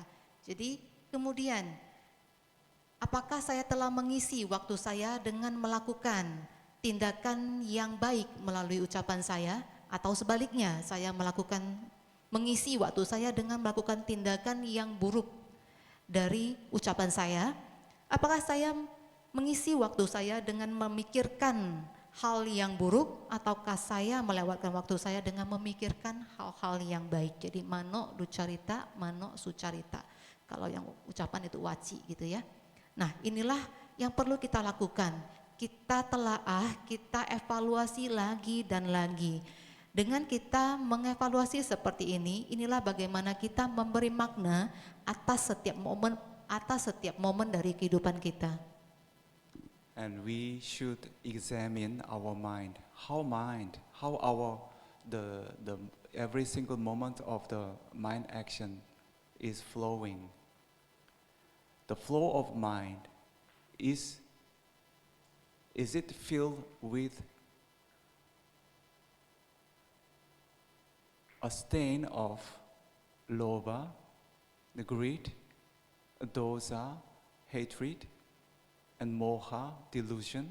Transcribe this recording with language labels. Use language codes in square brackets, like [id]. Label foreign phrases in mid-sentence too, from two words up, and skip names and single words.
[id] Jadi kemudian apakah saya telah mengisi waktu saya dengan melakukan tindakan yang baik melalui ucapan saya, atau sebaliknya saya mengisi waktu saya dengan melakukan tindakan yang buruk dari ucapan saya? Apakah saya mengisi waktu saya dengan memikirkan hal yang buruk, ataukah saya melewatkan waktu saya dengan memikirkan hal-hal yang baik? [pi] Jadi mano ducarita, mano sucarita. [id] Kalau yang ucapan itu waci gitu ya. Nah, inilah yang perlu kita lakukan. Kita telaah, kita evaluasi lagi dan lagi. Dengan kita mengevaluasi seperti ini, inilah bagaimana kita memberi makna atas setiap momen dari kehidupan kita. [en] And we should examine our mind. How the every single moment of the mind action is flowing. The flow of mind is it filled with a stain of lobha, the greed, dosa, hatred, and moha, delusion?